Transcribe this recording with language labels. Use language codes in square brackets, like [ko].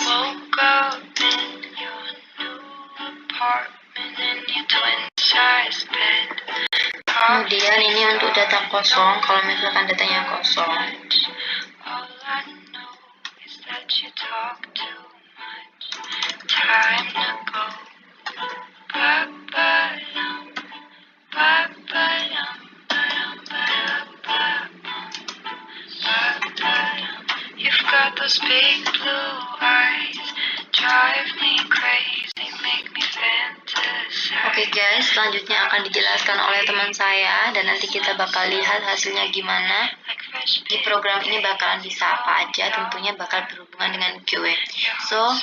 [en] Woke up in your new apartment in your twin size bed. [id] Kemudian ini untuk data kosong, kalau misalkan datanya kosong. [en] All I know is that you talk too much. Time to go. Ba-ba-dum, ba-ba-dum, ba-dum, ba-dum, ba-ba-dum. You've got those big blue eyes, drive me crazy, make me fantasize. [id] Oke guys, selanjutnya akan dijelaskan oleh teman saya dan nanti kita bakal lihat hasilnya gimana. Di program ini bakalan bisa apa aja, tentunya bakal berhubungan dengan QA. [en] So,